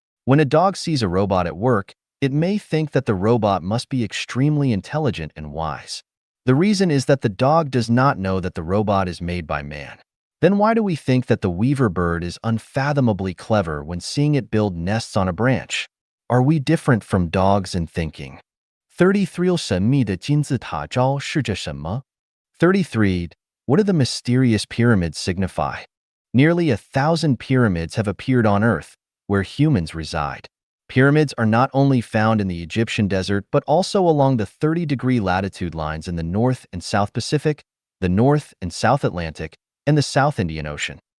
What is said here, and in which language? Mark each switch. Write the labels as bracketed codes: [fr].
[en] When a dog sees a robot at work, it may think that the robot must be extremely intelligent and wise. The reason is that the dog does not know that the robot is made by man. Then why do we think that the weaver bird is unfathomably clever when seeing it build nests on a branch? Are we different from dogs in thinking? [zh] 33 神秘的金字塔招是着什么? [en] 33. What do the mysterious pyramids signify? Nearly 1,000 pyramids have appeared on Earth, where humans reside. Pyramids are not only found in the Egyptian desert, but also along the 30-degree latitude lines in the North and South Pacific, the North and South Atlantic, and the South Indian Ocean.